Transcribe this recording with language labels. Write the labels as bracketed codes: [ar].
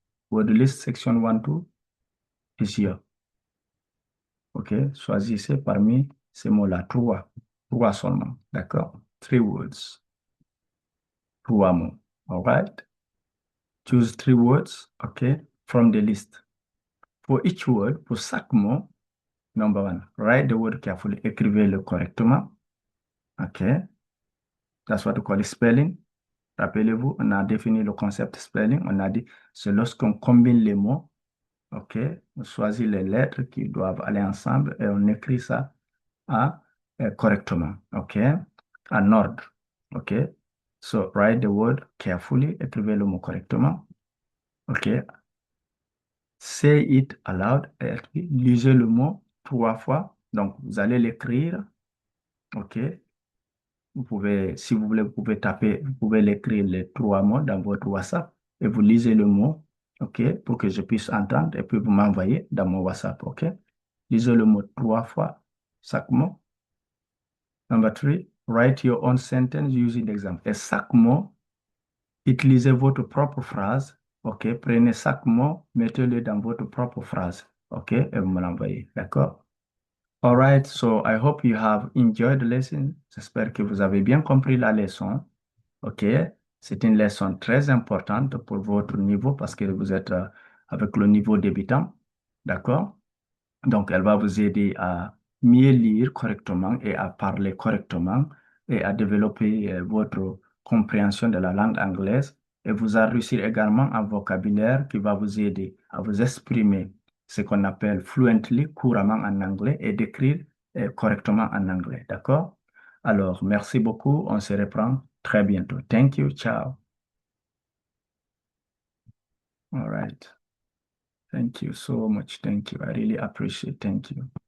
[en] Word list, section 1, 2 is here. OK? [fr] Choisissez parmi ces mots-là, trois. Trois seulement. D'accord? [en] Three words. [fr] Trois mots. [en] All right? Choose three words, OK, from the list. For each word, [fr] pour chaque mot, [en] number one, write the word carefully. [fr] Écrivez-le correctement. [en] OK? That's what we call spelling. [fr] Rappelez-vous, on a défini le concept spelling. On a dit, c'est lorsqu'on combine les mots, OK? On choisit les lettres qui doivent aller ensemble et on écrit ça correctement, OK? En ordre, OK? [en] So, write the word carefully. [fr] Écrivez le mot correctement. OK? [en] Say it aloud. [fr] Lisez le mot trois fois. Donc, vous allez l'écrire. OK? Vous pouvez, si vous voulez, vous pouvez taper, vous pouvez l'écrire les trois mots dans votre WhatsApp et vous lisez le mot, OK? Pour que je puisse entendre et puis vous m'envoyez dans mon WhatsApp, OK? Lisez le mot trois fois, chaque mot. [en] Number three, write your own sentence using [fr] l'exemple. Et chaque mot, utilisez votre propre phrase. OK? Prenez chaque mot, mettez-le dans votre propre phrase. OK? Et vous me l'envoyez. D'accord? [en] All right. So I hope you have enjoyed the lesson. [fr] J'espère que vous avez bien compris la leçon. OK? C'est une leçon très importante pour votre niveau parce que vous êtes avec le niveau débutant. D'accord? Donc, elle va vous aider à mieux lire correctement et à parler correctement et à développer votre compréhension de la langue anglaise et vous enrichir également un vocabulaire qui va vous aider à vous exprimer ce qu'on appelle fluently, couramment en anglais et d'écrire correctement en anglais. D'accord? Alors, merci beaucoup. On se reprend très bientôt. [en] Thank you. Ciao. All right. Thank you so much. Thank you. I really appreciate it. Thank you.